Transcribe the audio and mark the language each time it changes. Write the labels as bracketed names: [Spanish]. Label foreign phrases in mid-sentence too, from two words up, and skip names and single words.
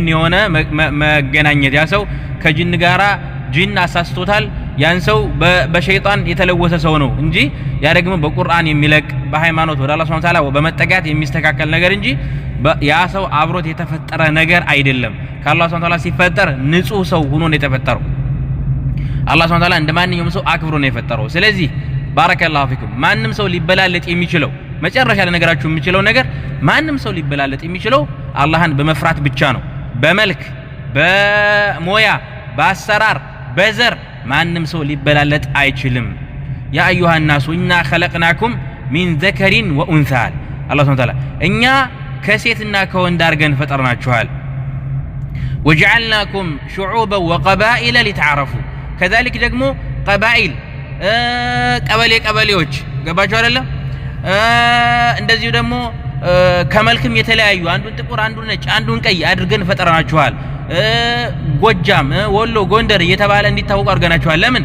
[Amharic] የሆነ መገናኘት ያ ሰው ከጂን ጋራ ጂን አሳስቶታል ያን ሰው በሸይጣን የተለወሰ ሰው ነው እንጂ ያ ደግሞ በቁርአን የሚለቅ በሃይማኖት ወደ አላህ [Arabic] سبحانه وتعالى [Amharic] በመጠጋት የሚስተካከል ነገር እንጂ ያ ሰው አብሮት የተፈጠረ ነገር አይደለም ከአላህ [Arabic] سبحانه وتعالى [Amharic] ሲፈጠር ንጹህ ሰው ሆኖ ነው የተፈጠረው አላህ [Arabic] سبحانه وتعالى [Amharic] እንደማንኛውም ሰው አክብሮ ነው የፈጠረው ስለዚህ [Arabic] بارك الله فيكم [Amharic] ማንንም ሰው ሊበላለጥ የሚችለው መጨረሻ ለነገራችሁ የሚችለው ነገር ማንም ሰው ሊበላለጥ የሚችለው አላህን በመፍራት ብቻ ነው። በመልክ በሞያ በአሰራር በዘር ማንም ሰው ሊበላለጥ አይችልም። [Arabic] يا أيها الناس إنا خلقناكم من ذكر وأنثى [Amharic] አላህ [Arabic] سبحانه وتعالى [Amharic] እኛ ከሴትና ከወንድ አርገን ፈጠርናችኋል። [Arabic] وجعلناكم شعوبا وقبائل لتعارفوا كذلك [Amharic] ደግሞ ቀባኢል ቀበሌዎች ገባችሁ አይደለም? እንደዚሁ ደግሞ ከመልክም የተለያዩ አንዱን ጥቁር አንዱን ነጭ አንዱን ቀይ አድርገን ፈጠርናችኋል። ጎጃም ወሎ ጎንደር እየተባለ እንዲታወቁ አድርገናችኋል። ለምን?